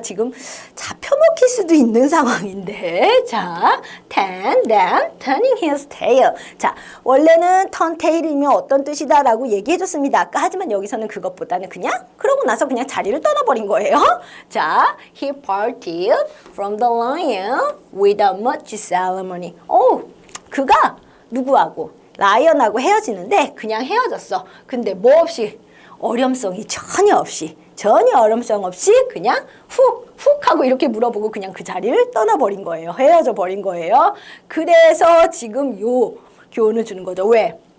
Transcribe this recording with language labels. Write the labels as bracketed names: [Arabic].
[Korean] 지금 잡혀먹힐 수도 있는 상황인데. [English] 자, then turning his tail. [Korean] 자, 원래는 turn tail이면 어떤 뜻이다라고 얘기해줬습니다. 아까. 하지만 여기서는 그것보다는 그냥 그러고 나서 그냥 자리를 떠나버린 거예요. [English] 자, he parted from the lion without much ceremony. [Korean] 그가 누구하고? 라이언하고 헤어지는데 그냥 헤어졌어. 근데 뭐 없이, 어렴성이 전혀 어렴성 없이 그냥 훅 하고 이렇게 물어보고 그냥 그 자리를 떠나버린 거예요. 헤어져 버린 거예요. 그래서 지금 요 교훈을 주는 거죠. 왜?